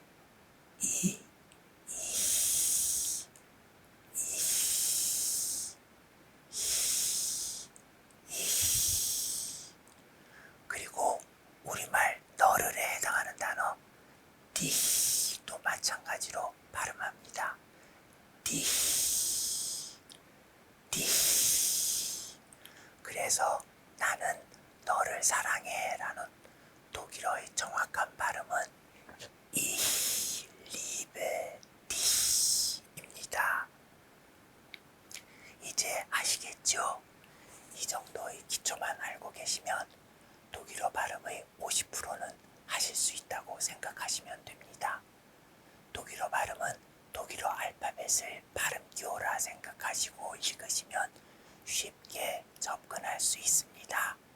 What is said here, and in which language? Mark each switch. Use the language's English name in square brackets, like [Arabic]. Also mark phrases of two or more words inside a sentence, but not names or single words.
[Korean] 그리고 우리말 너를에 해당하는 단어 디도 마찬가지로 발음합니다. 디. 그래서 나는 너를 사랑해 라는 독일어의 정확한 발음은 [German] Ich liebe dich [Korean] 입니다. 이제 아시겠죠? 이 정도의 기초만 알고 계시면 독일어 발음의 50%는 하실 수 있다고 생각하시면 됩니다. 독일어 발음은 독일어 알파벳을 발음 기호라 생각하시고 읽으시면 쉽게 접근할 수 있습니다.